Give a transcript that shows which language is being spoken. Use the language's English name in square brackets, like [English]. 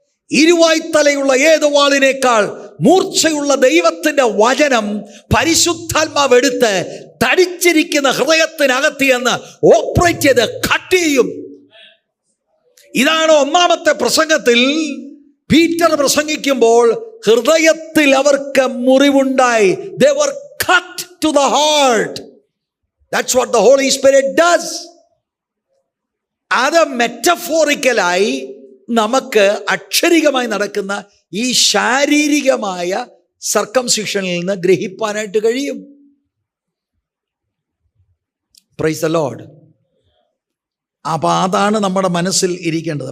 [Malayalam] ഇരുവായ്ത്തലയുള്ള ഏത് വാളിനേക്കാൾ മൂർച്ചയുള്ള ദൈവത്തിൻ്റെ വചനം പരിശുദ്ധാത്മാവ് എടുത്ത് തടിച്ചിരിക്കുന്ന ഹൃദയത്തിനകത്ത് എന്ന് ഓപ്പറേറ്റ് ചെയ്ത് കട്ട് ചെയ്യും. ഇതാണ് 1-ാമത്തെ പ്രസംഗത്തിൽ പീറ്റർ പ്രസംഗിക്കുമ്പോൾ ഹൃദയത്തിൽ അവർക്ക് മുറിവുണ്ടായി. [English] They were cut to the heart. That's what the Holy Spirit does. [Malayalam] അത് മെറ്റഫോറിക്കലായി നമുക്ക് അക്ഷരികമായി നടക്കുന്ന ഈ ശാരീരികമായ സർക്കംസിഷനിൽ നിന്ന് ഗ്രഹിപ്പാനായിട്ട് കഴിയും. [English] Praise the Lord. [Malayalam] അപ്പം അതാണ് നമ്മുടെ മനസ്സിൽ ഇരിക്കേണ്ടത്.